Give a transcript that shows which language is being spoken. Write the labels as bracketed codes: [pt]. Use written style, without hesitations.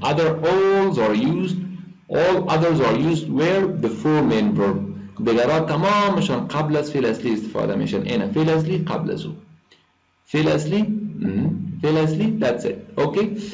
[en] All others are used where? Before main verb. [fa] دیگرها تمامشان قبل از فعل اصلی استفاده میشن. اینه فعل اصلی قبل از او. فعل اصلی [en] that's it. Okay?